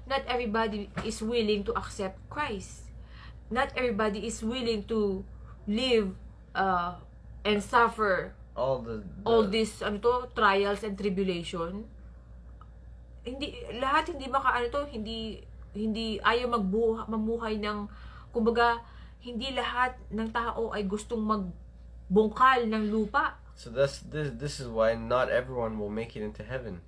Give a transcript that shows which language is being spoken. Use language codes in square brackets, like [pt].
[en] Not everybody is willing to accept Christ. Not everybody is willing to live and suffer all these trials and tribulation. [tl] Hindi ayaw mamuhay ng, kumbaga, hindi lahat ng tao ay gustong magbungkal ng lupa. [en] So this is why not everyone will make it into heaven.